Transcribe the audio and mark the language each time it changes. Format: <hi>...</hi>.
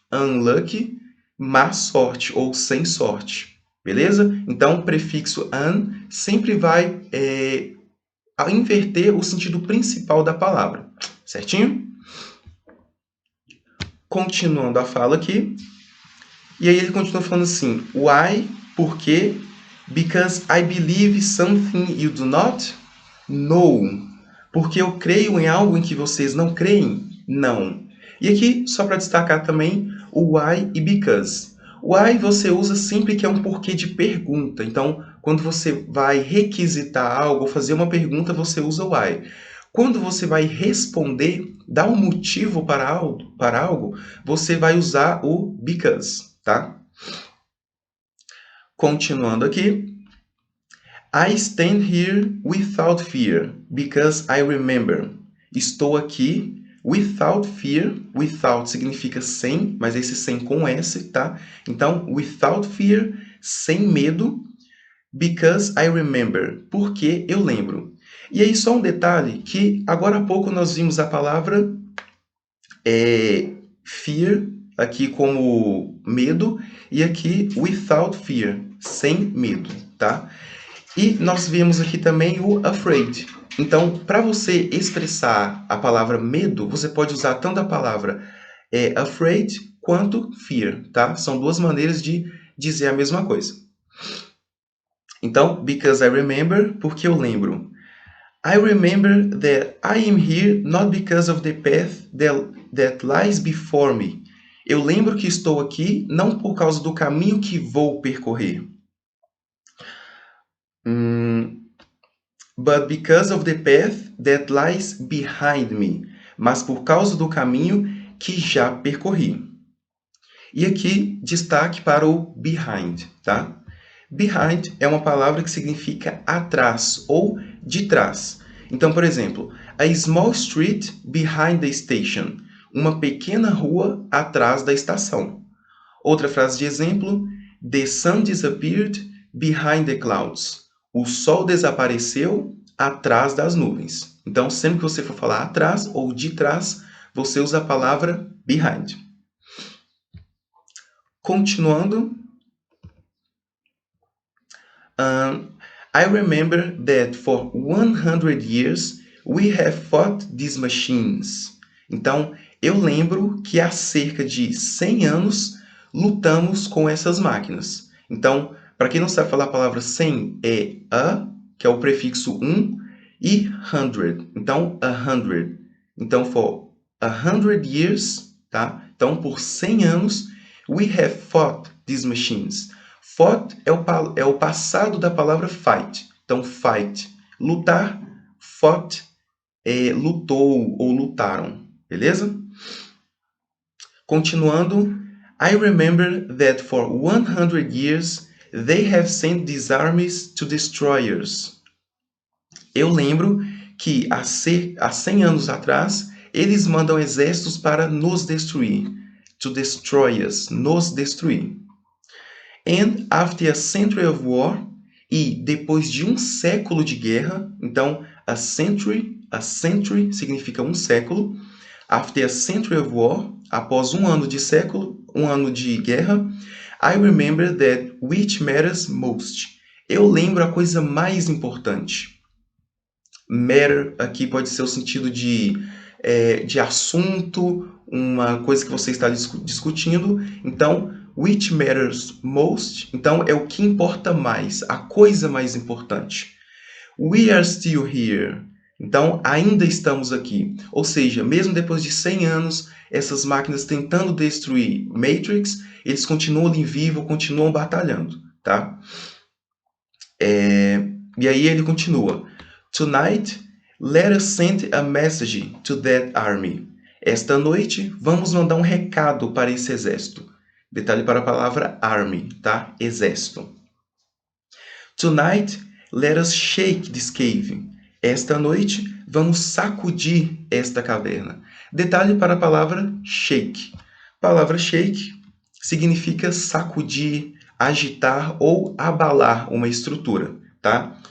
<pt>Unlucky, má sorte ou sem sorte. Beleza? Então, o prefixo un sempre vai inverter o sentido principal da palavra. Certinho? Continuando a fala aqui. E aí ele continua falando assim.</pt> <en>Why?</en> <pt>Por quê?</pt> <en>Because I believe something you do not know.</en> <pt>Porque eu creio em algo em que vocês não creem? Não. E aqui, só para destacar também, o why e because. Why você usa sempre que é um porquê de pergunta. Então, quando você vai requisitar algo, fazer uma pergunta, você usa o why. Quando você vai responder, dar um motivo para algo, você vai usar o because, tá? Continuando aqui.</pt> <en>I stand here without fear, because I remember.</en> <pt>Estou aqui</pt> <en>without fear.</en> <pt>Without significa sem, mas esse sem com S, tá? Então,</pt> <en>without fear,</en> <pt>sem medo,</pt> <en>because I remember,</en> <pt>porque eu lembro. E aí só um detalhe, que agora há pouco nós vimos a palavra fear, aqui como medo, e aqui without fear, sem medo, tá? E nós vemos aqui também o afraid. Então, para você expressar a palavra medo, você pode usar tanto a palavra afraid quanto fear, tá? São duas maneiras de dizer a mesma coisa. Então,</pt> <en>because I remember,</en> <pt>porque eu lembro.</pt> <en>I remember that I am here not because of the path that lies before me.</en> <pt>Eu lembro que estou aqui não por causa do caminho que vou percorrer.</pt> <en>But because of the path that lies behind me.</en> <pt>Mas por causa do caminho que já percorri. E aqui, destaque para o behind, tá? Behind é uma palavra que significa atrás ou de trás. Então, por exemplo,</pt> <en>a small street behind the station.</en> <pt>Uma pequena rua atrás da estação. Outra frase de exemplo,</pt> <en>the sun disappeared behind the clouds.</en> <pt>O sol desapareceu atrás das nuvens. Então, sempre que você for falar atrás ou de trás, você usa a palavra behind. Continuando.</pt> <en>I remember that for 100 years we have fought these machines.</en> <pt>Então, eu lembro que há cerca de 100 anos lutamos com essas máquinas. Então, para quem não sabe falar a palavra 100, é a, que é o prefixo 1, e 100. Então, 100. Então,</pt> <en>for 100 years,</en> <pt>tá? Então, por 100 anos,</pt> <en>we have fought these machines.</en> <pt>Fought é o passado da palavra fight. Então, fight, lutar, fought, lutou ou lutaram. Beleza? Continuando.</pt> <en>I remember that for 100 years they have sent these armies to destroy us.</en> <pt>Eu lembro que há 100 anos atrás eles mandam exércitos para nos destruir.</pt> <en>To destroy us,</en> <pt>nos destruir.</pt> <en>And after a century of war,</en> <pt>e depois de um século de guerra, então</pt> <en>a century</en> <pt>significa um século.</pt> <en>After a century of war,</en> <pt>após um ano de guerra,</pt> <en>I remember that which matters most.</en> <pt>Eu lembro a coisa mais importante. Matter aqui pode ser o sentido de assunto, uma coisa que você está discutindo. Então,</pt> <en>which matters most,</en> <pt>então é o que importa mais, a coisa mais importante.</pt> <en>We are still here.</en> <pt>Então, ainda estamos aqui. Ou seja, mesmo depois de 100 anos, essas máquinas tentando destruir Matrix, eles continuam ali vivo, continuam batalhando, tá? E aí ele continua.</pt> <en>Tonight, let us send a message to that army.</en> <pt>Esta noite, vamos mandar um recado para esse exército. Detalhe para a palavra army, tá? Exército.</pt> <en>Tonight, let us shake this cave.</en> <pt>Esta noite, vamos sacudir esta caverna. Detalhe para a palavra shake. A palavra shake significa sacudir, agitar ou abalar uma estrutura, tá?</pt>